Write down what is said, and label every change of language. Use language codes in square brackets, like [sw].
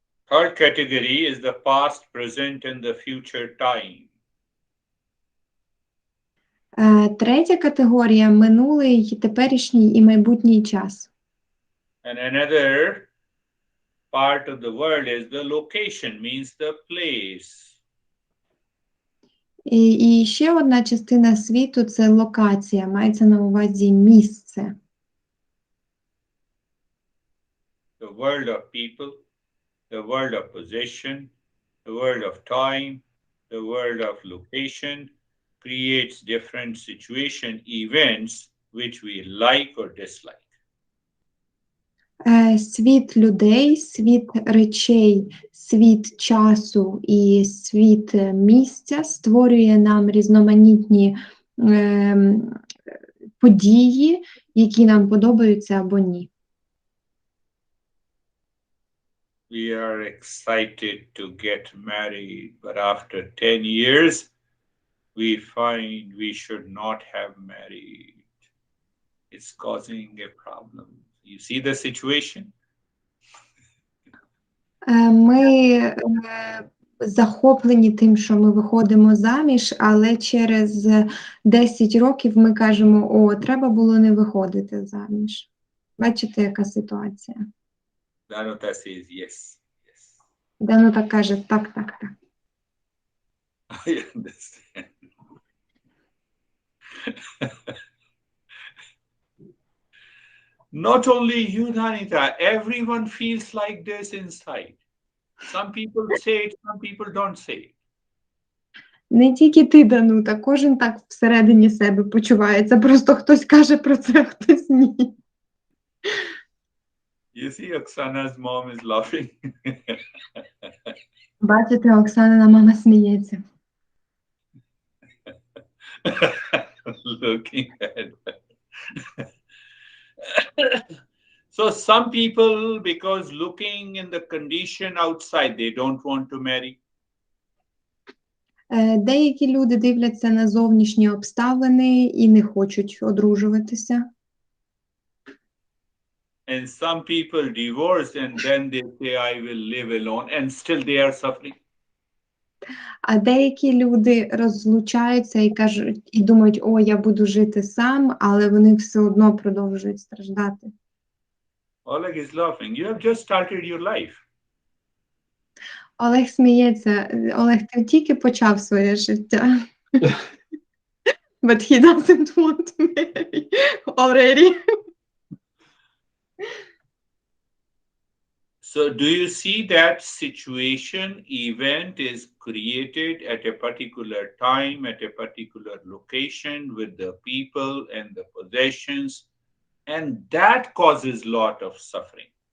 [en] Third category is the past, present, and the future time. [uk] Третя категорія – минулий, теперішній і майбутній час. [en] And another part of the world is the location, means the place. [uk] І ще одна частина світу – це локація, мається на увазі місце. [en] The world of people, the world of possession, the world of time, the world of location creates different situation, events which we like or dislike. [uk] Світ людей, світ речей, світ часу і світ місця створює нам різноманітні події, які нам подобаються або ні. [en] We are excited to get married, but after 10 years, we find we should not have married. It's causing a problem. You see the situation? [uk] Ми захоплені тим, що ми виходимо заміж, але через 10 років ми кажемо, о, треба було не виходити заміж. Бачите, яка ситуація? [en] Danuta says yes, yes. [uk] Данута каже, так. [en] I understand. Not only you, Danita, everyone feels like this inside. Some people say it, some people don't say it. [uk] Не тільки ти, Данута, кожен так всередині себе почувається, просто хтось каже про це, хтось ні. [en] You see, Oksana's mom is laughing. [uk] Бачите, Оксанина мама сміється. [en] Looking at her. So some people, because looking in the condition outside, they don't want to marry. [uk] Деякі люди дивляться на зовнішні обставини і не хочуть одружуватися. [en] And some people divorce and then they say, I will live alone, and still they are suffering. [uk] А деякі люди розлучаються і кажуть, і думають, о, я буду жити сам, але вони все одно продовжують страждати. [en] Oleg is laughing. You have just started your life. [uk] Олег сміється. Олег, ти тільки почав своє життя. [en] But he doesn't want to marry already. So, do you see that situation, event is created at a particular time, at a particular location with the people and the possessions, and that causes lot of suffering.